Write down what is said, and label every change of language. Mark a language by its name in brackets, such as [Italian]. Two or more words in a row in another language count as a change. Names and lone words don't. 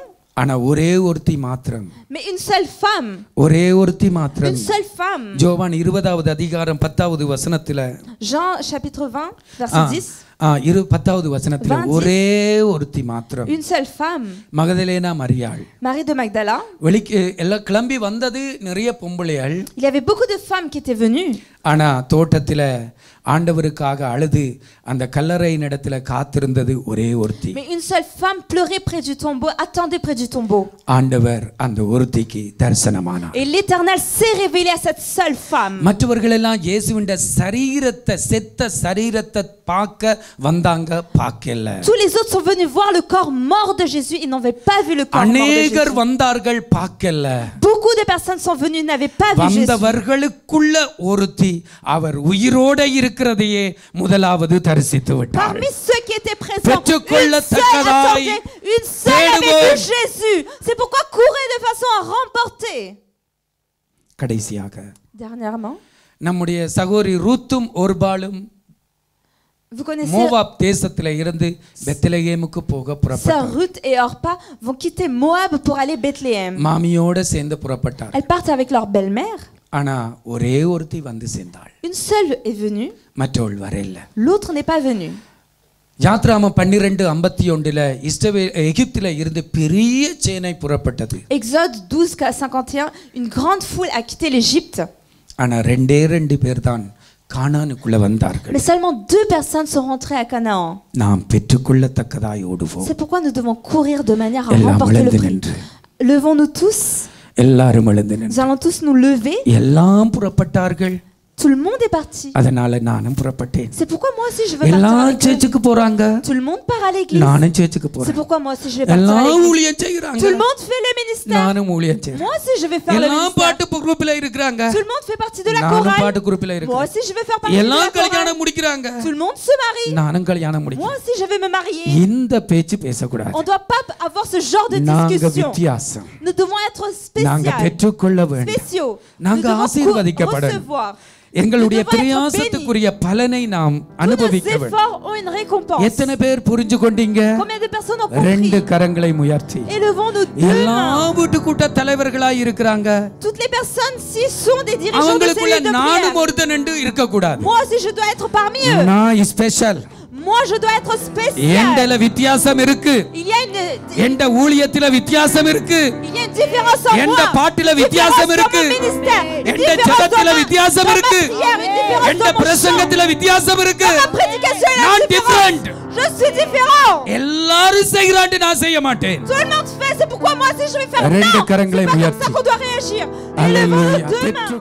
[Tamil] ஆனா ஒரே ஒருத்தி மாத்திரம், [French] Mais une seule femme. [Tamil] ஒரே ஒருத்தி மாத்திரம். [French] Une seule femme. [Tamil] ஜோவான் 20வது அதிகாரம் 10வது வசனத்துல, [French] Jean chapitre 20, verset 10. [Tamil] 10வது வசனத்துல ஒரே ஒருத்தி மாத்திரம், [French] Une seule femme. [Tamil] மகதலேனா மரியாள். [French] Marie de Magdala. [Tamil] வெளிக்கு எல்லாம் கிளம்பி வந்தது நிறைய பொம்பளைகள். [French] Il y avait beaucoup de femmes qui étaient venues. [Tamil] ஆனா தோட்டத்துல ஆண்டவருக்காக அழுது அந்த கல்லறை இடத்துல காத்திருந்தது ஒரே ஒருத்தி. [French] Mais une seule femme pleurait près du tombeau, attendait près du tombeau. [Tamil] ஆண்டவர் அந்த ஒருத்திக்கு தரிசனமானார். [French] Et l'Éternel s'est révélé à cette seule femme. [Tamil] மற்றவர்கள் எல்லாம் இயேசுவின் சரீரத்தை, செத்த சரீரத்தை பார்க்க வந்தாங்க, பார்க்கல. [French] Tous les autres sont venus voir le corps mort de Jésus, ils n'avaient pas vu le corps mort de [Tamil] அநேகர் [French] Jésus. [Tamil] வந்தார்கள், பார்க்கல. [French] Beaucoup de personnes sont venues, n'avaient pas vu Jésus. [Tamil] வந்தவர்களுக்குள்ள ஒருத்தி அவர் உயிரோட இருக்கிற இருக்கிறதையே முதலாவது தரிசித்து விட்டார். [French] Parmi ceux qui étaient présents, une seule [Tamil] பெற்றுக்கொள்ளத்தக்கதாய் [French] attendait, une seule avait vu Jésus. C'est pourquoi courez de façon à remporter. [Tamil] கடைசியாக [French] Dernièrement, [Tamil] நம்முடைய சகோதரி ரூத்தும் ஒர்பாலும் [French] vous connaissez [Tamil] மோவாப் தேசத்திலே இருந்து பெத்லகேமுக்கு போக [French] Sœur [Tamil] புறப்பட்டார். [French] Ruth et Orpa vont quitter Moab pour aller Bethléem. [Tamil] மாமியோட சேர்ந்து புறப்பட்டார். [French] Elles partent avec leur belle-mère. [Tamil] ஆனா ஒரே ஒருத்தி வந்து சேர்ந்தாள். [French] Une seule est venue, [Tamil] மற்றவள் வரல. [French] l'autre n'est pas venue. [Tamil] யாத்ராமம் 12:51 இஸ்ரவேல் எகிப்தில இருந்து பெரிய சேனை புறப்பட்டது. [French] Exode 12:51, une grande foule a quitté l'Égypte. [Tamil] ஆனா ரெண்டே பேர் தான் கானானுக்குள்ள வந்தார்கள். [French] Mais seulement 2 personnes sont rentrées à Canaan. [Tamil] நாம் பெற்றுக்கொள்ளத்தக்கதாய் ஓடுவோம். [French] C'est pourquoi nous devons courir de manière à [Tamil] எல்லாம் [French] remporter le [Tamil] எழுந்து [French] prix. [Tamil] நின்று. [French] Levons-nous tous. [Tamil] எல்லாரும் எழுந்து நின்று. [French] Nous allons tous nous lever. [Tamil] எல்லாம் புறப்பட்டார்கள். [French] Tout le monde est parti. [Tamil] அதனால நானும் புறப்பட்டேன். [French] C'est pourquoi moi aussi je veux partir [Tamil] எல்லா [French] à l'église. [Tamil] சர்ச்சுக்கு போறாங்க. [French] Tout le monde part à l'église. [Tamil] நானும் சர்ச்சுக்கு [French] C'est [Tamil] போறேன். [French] pourquoi moi aussi je vais partir à [Tamil] எல்லாம் [French] l'église. [Tamil] ஊழியம் செய்றாங்க. [French] Tout le monde fait le ministère. [Tamil] நானும் ஊழியம் செய்றேன். [French] Moi aussi je vais faire le [Tamil] எல்லாம் [French] ministère. [Tamil] பாட்டு குரூப்ல இருக்கறாங்க. [French] Tout le monde fait partie de la [Tamil] நானும் [French] chorale. [Tamil] பாட்டு குரூப்ல [French] Moi [Tamil] இருக்கேன். [French] aussi je vais faire partie de la [Tamil] எல்லாம் [French] chorale. [Tamil] கல்யாணம் முடிக்கறாங்க. [French] Tout le monde se marie. [Tamil] நானும் கல்யாணம் [French] Moi [Tamil] முடிக்கிறேன். [French] aussi je vais me marier. [Tamil] இந்த பேச்சு பேசக்கூடாது. [French] On doit pas avoir ce genre de [Tamil] நாங்க [French] discussion. [Tamil] வித்தியாசம். [French] Nous devons être [Tamil] நாங்க [French] spéciaux. [Tamil] பெற்றுக்கொள்ள வேண்டும். [French] Spéciaux. Nous [Tamil] நாங்க [French] devons [Tamil] ஆசீர்வதிக்கப்பட [French] recevoir. [Tamil] எங்களுடைய [French] Nous devons être [Tamil] பிரயாசத்துக்குரிய பலனை நாம் [French] Tous nos [Tamil] அனுபவிக்க வேண்டும். [French] efforts ont une récompense. [Tamil] எத்தனை பேர் புரிஞ்சு கொண்டீங்க? [French] Combien de personnes ont compris? [Tamil] ரெண்டு கரங்களை உயர்த்தி [French] Élevons-nous 2 [Tamil] எல்லா [French] mains. [Tamil] வீட்டு கூட்ட தலைவர்களாய் இருக்கிறாங்க. [French] Toutes les personnes ci sont des dirigeants de [Tamil] அவங்களுக்குள்ள [French] cellules de [Tamil] நானும் [French] prière. [Tamil] ஒருத்தன் என்று இருக்க கூடாது. [French] Moi aussi je dois être parmi eux. [Tamil] நான் ஸ்பெஷல். [French] Moi je dois être spécial. [Tamil] எண்டல வித்தியாசம் இருக்கு. [French] Il y a une [Tamil] எண்ட ஊழியத்தில வித்தியாசம் இருக்கு. [French] il y a une différence en [Tamil] எண்ட [French] moi. [Tamil] பாட்டில வித்தியாசம் இருக்கு. எண்ட ஜெபத்தில வித்தியாசம் இருக்கு. எண்ட பிரசங்கத்தில வித்தியாசம் இருக்கு. நான் டிஃபரண்ட். [French] Je suis différent. [Tamil] எல்லாரும் செய்யறாட்டு நான் செய்ய மாட்டேன். [French] Tout le monde fait, c'est pourquoi moi aussi je vais faire. [Tamil] ரெண்டு [French] Non, [Tamil] கரங்களை [French] c'est pas comme [Tamil] உயர்த்தி. [French] ça qu'on doit réagir. Alléluia. Élevons-nous 2 mains.